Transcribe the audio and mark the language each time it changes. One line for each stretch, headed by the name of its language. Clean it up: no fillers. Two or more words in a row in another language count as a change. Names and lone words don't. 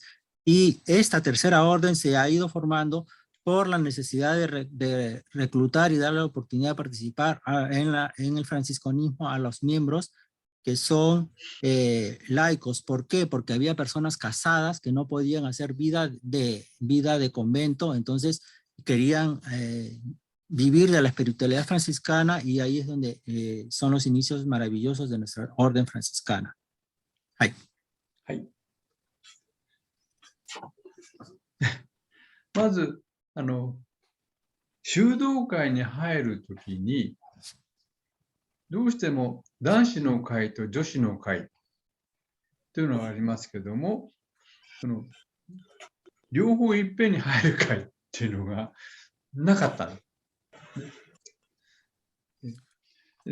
Spanish: Y esta tercera orden se ha ido formando por la necesidad de reclutar y darle la oportunidad de participar en el franciscanismo a los miembros que son laicos. ¿Por qué? Porque había personas casadas que no podían hacer vida de convento, entonces querían vivir de la espiritualidad franciscana y ahí es donde son los inicios maravillosos de nuestra orden franciscana. Ay.
Japanese: はい。まず、修道会に入るときに、どうしても男子の会と女子の会というのがありますけども、両方いっぺんに入る会っていうのがなかったの。